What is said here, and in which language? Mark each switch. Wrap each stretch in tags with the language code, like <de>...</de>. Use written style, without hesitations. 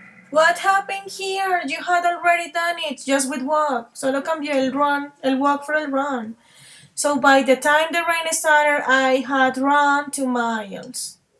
<en>What happened here? You had already done it just with walk.</en> <es>Solo cambió el walk for el run.</es> <en>So by the time the rain started, I had run 2 miles.</en>